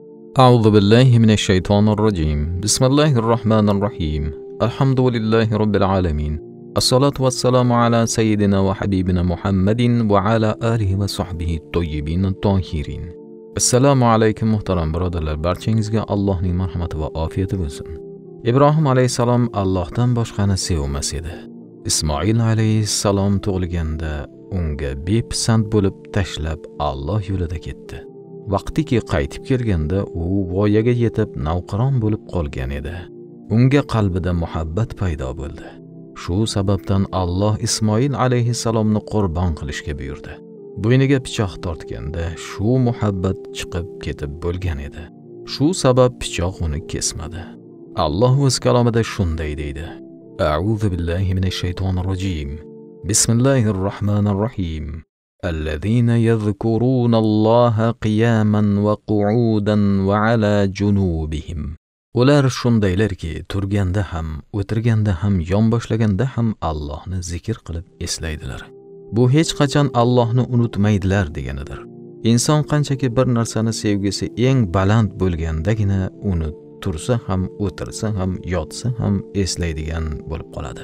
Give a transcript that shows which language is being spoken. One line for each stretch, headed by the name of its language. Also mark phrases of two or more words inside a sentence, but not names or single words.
Arabic: أعوذ بالله من الشيطان الرجيم. بسم الله الرحمن الرحيم. الحمد لله رب العالمين. الصلاة والسلام على سيدنا وحبيبنا محمد وعلى آله وصحبه الطيبين الطاهرين.
Uzbek: Assalomu alaykum muhtaram birodarlar, barchangizga Allohning marhamati va ofiyati bo'lsin. Ibrohim alayhisalom Allohdan boshqani sevmas edi. Ismoil alayhisalom tug'ilganda unga bepisand bo'lib tashlab Alloh yo'lida ketdi. Vaqtiki qaytib kelganda u voyaga yetib navqiron bo'lib qolgan edi. Unga qalbida muhabbat paydo bo'ldi. Shu sababdan Alloh Ismoil alayhisalomni qurbon qilishga buyurdi. Bo'yniga pichoq tortganda shu muhabbat chiqib ketib bo'lgan edi. Shu sabab pichoq uni kesmadi. Alloh o'z kalomida shunday deydi:
Arabic: أعوذ بالله من الشيطان الرجيم. بسم الله الرحمن الرحيم. الذين يذكرون الله قياما وقعودا وعلى جنوبهم.
Uzbek: Ular shundaylarki, turganda ham, o'tirganda ham, yonboshlaganda ham Allohni zikr qilib eslaydilar. Bu hech qachon Allohni unutmaydilar deganidir. Inson qanchaki bir narsani sevgisi eng baland bo'lgandagina uni tursa ham, o'tirsa ham, yotsa ham eslaydigan bo'lib qoladi.